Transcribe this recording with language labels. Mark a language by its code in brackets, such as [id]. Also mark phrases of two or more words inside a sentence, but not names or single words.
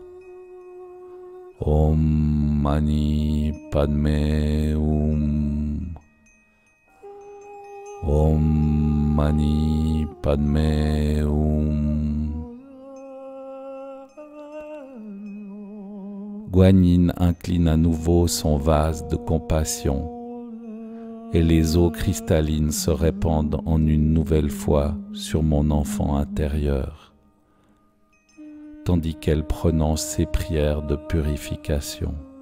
[sa] Om Mani Padme Hum. Om Mani Padme Hum. [fr] Guanyin incline à nouveau son vase de compassion et les eaux cristallines se répandent en une nouvelle fois sur mon enfant intérieur, tandis qu'elle prononce ses prières de purification.